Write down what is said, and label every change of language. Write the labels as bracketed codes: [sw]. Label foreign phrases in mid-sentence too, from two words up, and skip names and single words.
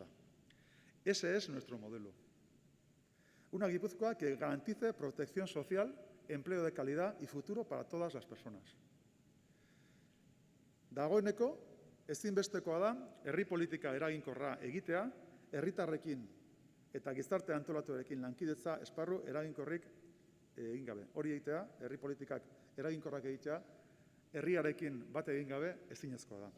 [es] Ese es nuestro modelo. Una Guipúzcoa que garantice protección social, empleo de calidad y futuro para todas las personas. [eu] Dagoeneko, ezinbestekoa da, herri politika eraginkorra egitea, herritarrekin eta gizarte antolatuarekin lankidetza esparru eraginkorrik egin gabe. Hori egitea, herri politikak eraginkorrak egitea, herriarekin bat egin gabe ezinezkoa da.